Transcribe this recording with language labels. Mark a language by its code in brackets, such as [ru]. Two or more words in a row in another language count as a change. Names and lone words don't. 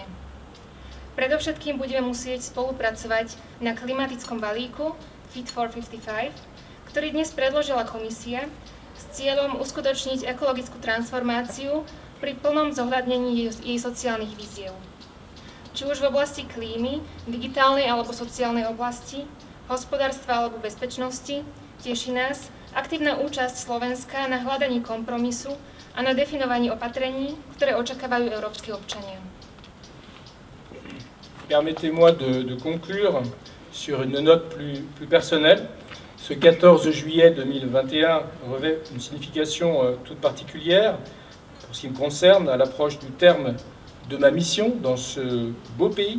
[sk] Predovšetkým budeme musieť spolupracovať na klimatickom balíku Fit for 55, ktorý dnes predložila komisia s cieľom uskutočniť ekologickú transformáciu pri plnom zohľadnení jej sociálnych víziev. Či už v oblasti klímy, digitálnej alebo sociálnej oblasti, hospodárstva alebo bezpečnosti, teší nás aktívna účasť Slovenska na hľadaní kompromisu a na definovaní opatrení, ktoré očakávajú európski občania. [fr] Permettez-moi de conclure sur une note plus personnelle. Ce 14 juillet 2021 revêt une signification toute particulière pour ce qui me concerne à l'approche du terme de ma mission dans ce beau pays.